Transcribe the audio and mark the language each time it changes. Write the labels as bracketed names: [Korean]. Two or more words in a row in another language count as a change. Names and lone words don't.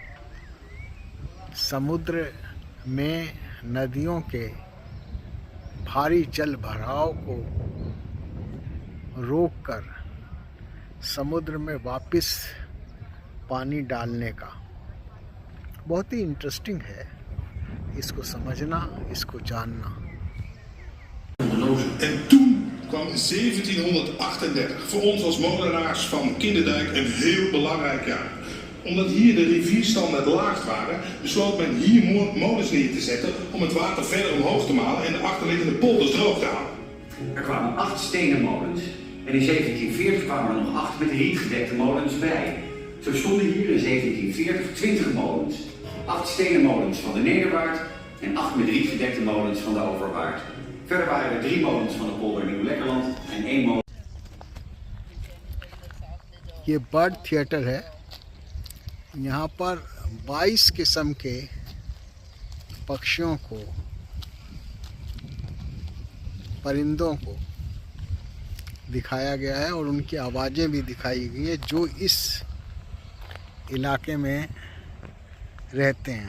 [Hindi] समुद्र में नदियों के भारी जल भराव को रोककर समुद्र में वापस पानी डालने का। बहुत ही इंटरेस्टिंग है इसको समझना, इसको जानना। [Dutch] En toen kwam 1738 voor ons als molenaars van Kinderdijk een heel belangrijk jaar. Omdat hier de rivierstanden laag waren, besloot men hier molens neer te zetten om het water verder omhoog te malen en de achterliggende polders droog te houden. Er kwamen 8 stenen molens en in 1740 kwamen er nog 8 met rietgedekte molens bij. Zo stonden hier in 1740 20 molens. 8 stenen molens van de Nederwaard en 8 met rietgedekte molens van de Overwaard. Verder waren er 3 molens van de polder Nieuw-Lekkerland en 1 molen. [Hindi] ये [English] bird theater [Hindi] है। यहाँ पर 22 किस्म के पक्षियों को, परिंदों को दिखाया गया है और उनकी आवाज़ें भी दिखाई गई है जो इस इलाके में रहते हैं।